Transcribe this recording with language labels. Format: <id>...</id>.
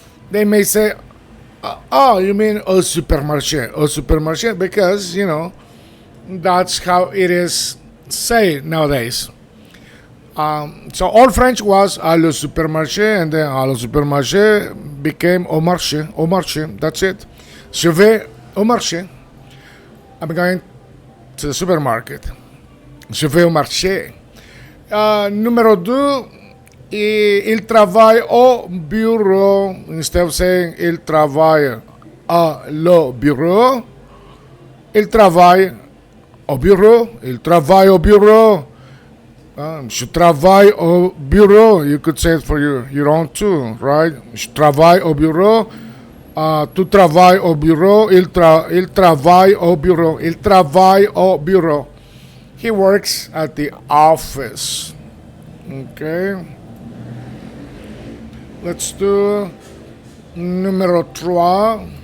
<en>They may say, oh, you mean</en> <fr>au supermarché,</fr> <en>because, that's how it is said nowadays. So all French was</en> <fr>à le supermarché,</fr> <en>and then à le supermarché became</en> <fr>au marché,</fr> <en>that's it.</en> <fr>Je vais au marché.</fr> <en>I'm going to the supermarket.</en> <fr>Je vais au marché. Numéro 2, il travaille au bureau.</fr> <en>Instead of saying</en> <fr>il travaille à le bureau, il travaille au bureau. Il travaille au bureau. Je travaille au bureau.</fr> <en>You could say it for your own too, right?</en> <fr>Je travaille au bureau. Tu travailles au bureau. Il travaille au bureau. Il travaille au bureau.</fr> <en>He works at the office. Okay. Let's do numéro 3.</en>